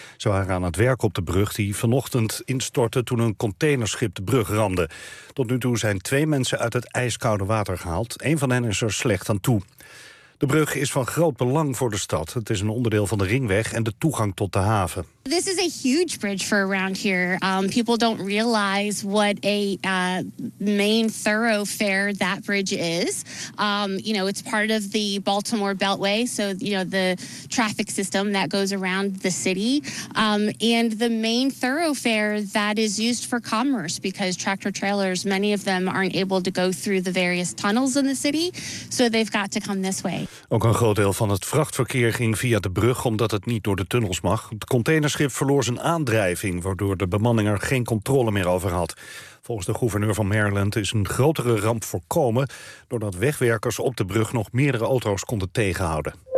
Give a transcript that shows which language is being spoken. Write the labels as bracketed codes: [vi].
[nl] Ze waren aan het werk op de brug die vanochtend instortte toen een containerschip de brug ramde. Tot nu toe zijn 2 mensen uit het ijskoude water gehaald. Een van hen is er slecht aan toe. De brug is van groot belang voor de stad. Het is een onderdeel van de ringweg en de toegang tot de haven. [en] This is a huge bridge for around here. People don't realize what a main thoroughfare that bridge is. You know, it's part of the Baltimore Beltway, so you know the traffic system that goes around the city. And the main thoroughfare that is used for commerce, because tractor trailers, many of them aren't able to go through the various tunnels in the city, so they've got to come this way. [nl] Ook een groot deel van het vrachtverkeer ging via de brug, omdat het niet door de tunnels mag. De containerschip verloor zijn aandrijving, waardoor de bemanning er geen controle meer over had. Volgens de gouverneur van Maryland is een grotere ramp voorkomen, doordat wegwerkers op de brug nog meerdere auto's konden tegenhouden.